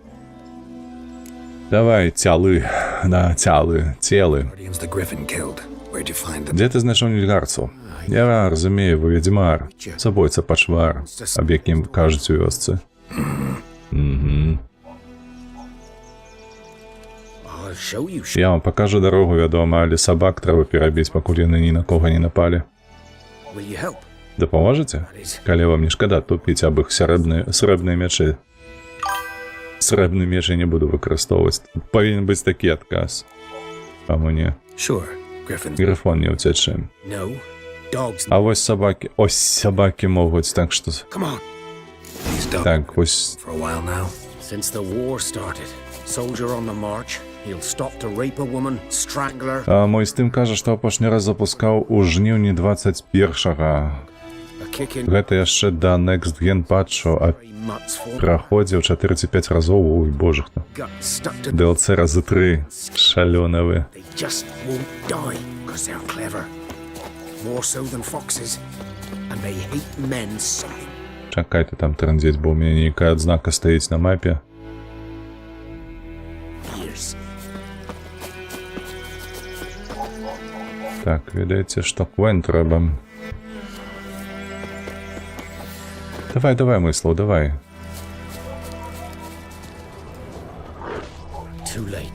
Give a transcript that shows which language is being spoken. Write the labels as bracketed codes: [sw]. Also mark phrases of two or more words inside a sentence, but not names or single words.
[be] Давай, цялы, целы. Дзе ты знайшоў нельгарцаў? Я разумею, вы Ведзьмар, забойца пачвар, аб якім кажуць у вёсцы. [en] show you shit. [ru] Я вам покажу дорогу, [be] вядома, але сабак трэба перабіць, пакуль яны ні на кого не напалі. [en] Will you help? [be] Дапаможаце? Калі вам не шкада тупіць аб іх срэбныя мячы. Срэбны меч я не буду выкарыстоўваць. Павінен быць такі адказ. А мне. [en] Sure, Griffin. [be] Грифон не ўцячэ. [en] No, dogs. [be] А вось сабакі. Ось сабакі могуць, так што... [en] Come on. These dogs [be] Так, вось... [en] for a while now. Since the war started, soldier on the march, he'll stop to rape a woman, strangle her. [be] А мой стым кажа, што апошні раз запускаў у жніўні 21-га. [en] A kick in [be] Гэта яшчэ да [en] Next Gen [be] патчу, а [en] mutts for [be] праходзіў 4-5 разоў, ой, боже хто. [en] got stuck to [be] DLC разы 3. Шалёна вы. [en] They just won't die because they're clever. More so than foxes. And they hate men so [be] Чакайте там трандзіць, бо ў мяне нейкая адзнака стаіць на мапе. [en] years. [be] Так, ведаеце, што Квен трэба. Давай, мыслаў, давай. [en] Too late.